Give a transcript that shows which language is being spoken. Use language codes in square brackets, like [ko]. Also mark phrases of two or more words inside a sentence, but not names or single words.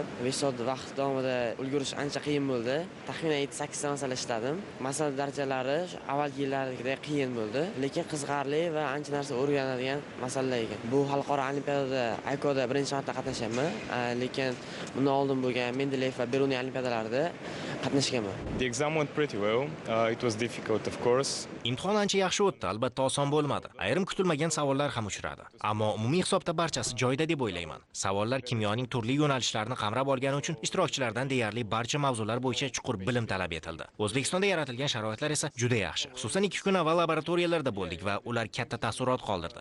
[uz] 5 soat vaqt davomida ulgurish ancha qiyin bo'ldi. Taxminan 7-8 ta masala ishladim. Masala darajalari avvalgi yillardagidek qiyin bo'ldi, lekin qiziqarli va ancha narsa o'rganadigan masalalar ekan. Bu xalqaro olimpiadada ICOda birinchi marta qatnashaman, lekin bundan oldin bo'lgan Mendeleyev va Beruniy olimpiadalarida qatnashganman. [en] The exam went pretty well. It was difficult, of course. [uz] Imtihon ancha yaxshi o'tdi, albatta oson bo'lmadi. Ayrim kutilmagan savollar ham uchradi. Ammo umumiy hisobda barchasi joyida deb o'ylayman. Savollar kimyoning turli yo'nalishlarini qamrab olgani uchun ishtirokchilardan deyarli barcha mavzular bo'yicha chuqur bilim talab etildi. O'zbekistonda yaratilgan sharoitlar esa juda yaxshi. Xususan 2 kun avval laboratoriyalarda bo'ldik va ular katta taassurot qoldirdi.